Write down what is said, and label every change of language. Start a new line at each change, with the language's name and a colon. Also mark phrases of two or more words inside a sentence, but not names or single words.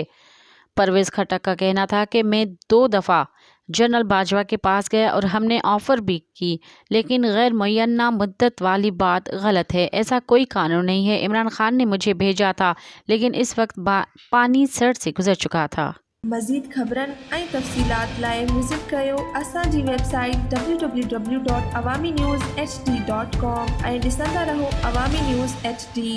Urdu: پرویز خٹک کا کہنا تھا کہ میں 2 دفعہ جنرل باجوہ کے پاس گیا اور ہم نے آفر بھی کی، لیکن غیر معینہ مدت والی بات غلط ہے، ایسا کوئی قانون نہیں ہے۔ عمران خان نے مجھے بھیجا تھا لیکن اس وقت پانی سر سے گزر چکا تھا۔
Sindhi: مزید خبرن ऐं तफ़सीलात लाइ विज़िट कयो असांजी वेबसाइट www.awamiNewsHD.com ऐं ॾिसंदा रहो अवामी न्यूज़ HD।